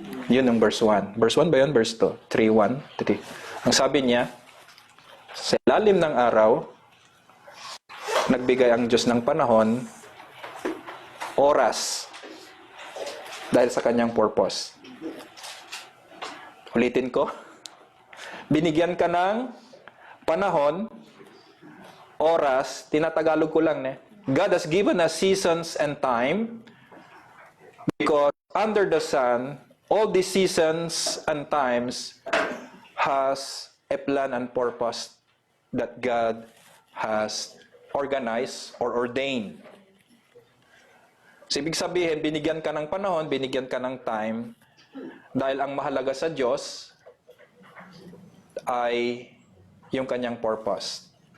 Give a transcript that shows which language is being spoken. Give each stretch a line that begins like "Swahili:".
Filipino: Yun yung verse 1. Verse 1 ba yun? Verse 2. 3:1, 3. Ang sabi niya, sa ilalim ng araw, nagbigay ang Diyos ng panahon, oras, dahil sa kanyang purpose. Ulitin ko. Binigyan ka ng panahon, oras, tinatagalog ko lang,
English: God has given us seasons and time because under the sun, all these seasons and times has a plan and purpose that God has organized or ordained.
Filipino: So, ibig sabihin, binigyan ka ng panahon, binigyan ka ng time, dahil ang mahalaga sa Diyos ay yung kanyang purpose.